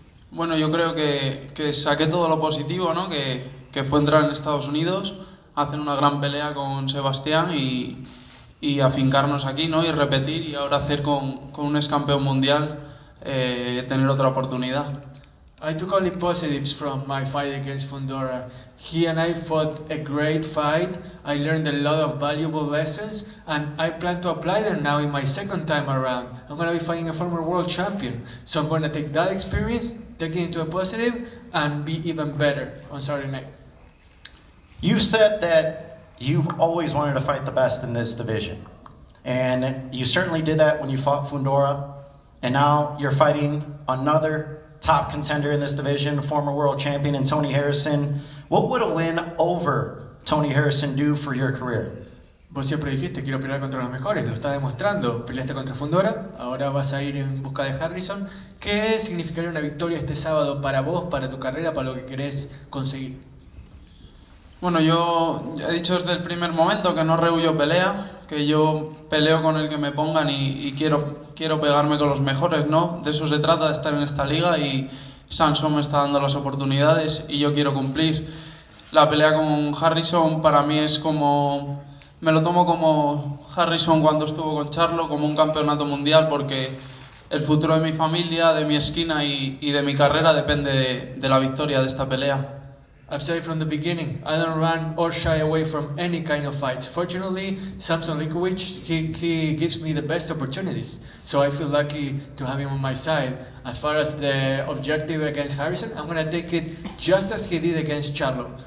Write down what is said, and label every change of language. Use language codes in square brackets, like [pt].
[es] Bueno, yo creo que saqué todo lo positivo, ¿no? Que fue entrar en Estados Unidos, hacer una gran pelea con Sebastián y afincarnos aquí, ¿no? Y repetir y ahora hacer con un ex campeón mundial tener otra oportunidad. [en] I took only positives from my fight against Fundora. He and I fought a great fight. I learned a lot of valuable lessons and I plan to apply them now in my second time around. I'm going to be fighting a former world champion. So I'm going to take that experience, take it into a positive and be even better on Saturday night. You said that you've always wanted to fight the best in this division. And you certainly did that when you fought Fundora. And now you're fighting another top contender in this division, former world champion, and Tony Harrison. What would a win over Tony Harrison do for your career? [es] Vos siempre dijiste, quiero pelear contra los mejores, lo está demostrando. Peleaste contra Fundora, ahora vas a ir en busca de Harrison. ¿Qué significaría una victoria este sábado para vos, para tu carrera, para lo que querés conseguir? Bueno, yo he dicho desde el primer momento que no rehuyo pelea, que yo peleo con el que me pongan y quiero pegarme con los mejores, ¿no? De eso se trata, de estar en esta liga y Samson me está dando las oportunidades y yo quiero cumplir. La pelea con Harrison para mí es como... Me lo tomo como Harrison cuando estuvo con Charlo, como un campeonato mundial, porque el futuro de mi familia, de mi esquina y de mi carrera depende de la victoria de esta pelea. [en] I've said it from the beginning, I don't run or shy away from any kind of fights. Fortunately, Samson Likovic, he gives me the best opportunities. So I feel lucky to have him on my side. As far as the objective against Harrison, I'm going to take it just as he did against Charlo.